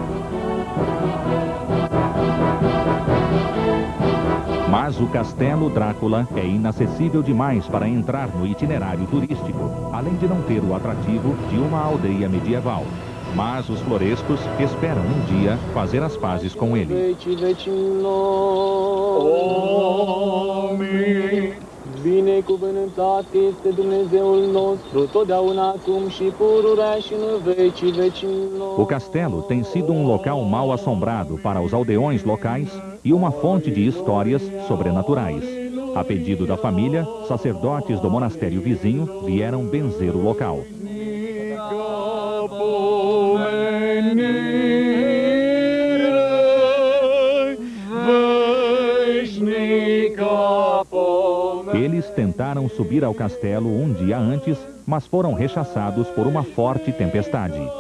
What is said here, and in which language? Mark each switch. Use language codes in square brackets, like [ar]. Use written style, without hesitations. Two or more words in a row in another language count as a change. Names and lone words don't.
[pt] Mas o Castelo Drácula é inacessível demais para entrar no itinerário turístico, além de não ter o atrativo de uma aldeia medieval. Mas os florescos esperam um dia fazer as pazes com ele. [ro] Binecuvântat este Dumnezeul nostru, totdeauna acum și pururea și în vecii vecilor. [pt] O castelo tem sido um local mal assombrado para os aldeões locais e uma fonte de histórias sobrenaturais. A pedido da família, sacerdotes do monastério vizinho vieram benzer o local. Eles tentaram subir ao castelo um dia antes, mas foram rechaçados por uma forte tempestade.